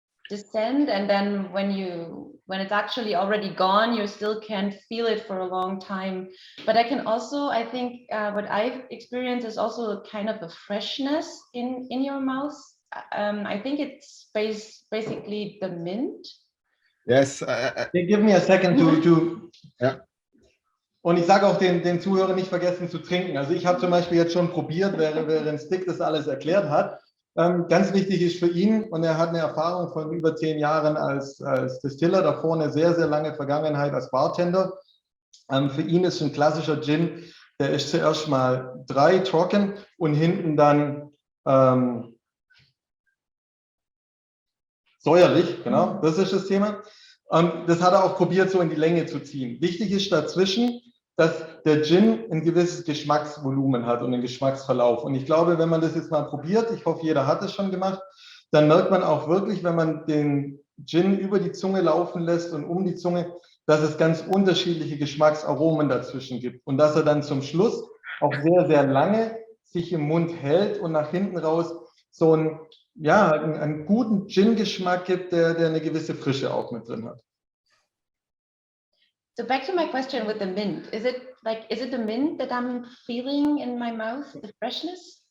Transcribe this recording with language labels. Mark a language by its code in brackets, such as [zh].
[en] descend, and then when it's actually already gone, you still can't feel it for a long time. But I can also, I think what I've experienced is also a kind of a freshness in your mouth. I think it's basically the mint. Yes. Give me a second to [de] Ja. Und ich sage auch den Zuhörern nicht vergessen zu trinken. Also ich habe zum Beispiel jetzt schon probiert, während Stig das alles erklärt hat. Ganz wichtig ist für ihn, und er hat eine Erfahrung von über 10 Jahren als Distiller, davor eine sehr, sehr lange Vergangenheit als Bartender. Für ihn ist ein klassischer Gin, der ist zuerst mal 3 trocken und hinten dann säuerlich, genau, das ist das Thema. Das hat er auch probiert, so in die Länge zu ziehen. Wichtig ist dazwischen, dass der Gin ein gewisses Geschmacksvolumen hat und einen Geschmacksverlauf. Und ich glaube, wenn man das jetzt mal probiert, ich hoffe, jeder hat es schon gemacht, dann merkt man auch wirklich, wenn man den Gin über die Zunge laufen lässt und um die Zunge, dass es ganz unterschiedliche Geschmacksaromen dazwischen gibt. Und dass er dann zum Schluss auch sehr, sehr lange sich im Mund hält und nach hinten raus so einen guten Gin-Geschmack gibt, der eine gewisse Frische auch mit drin hat. [en] So back to my question with the mint. Is it the mint that I'm feeling in my mouth, the freshness?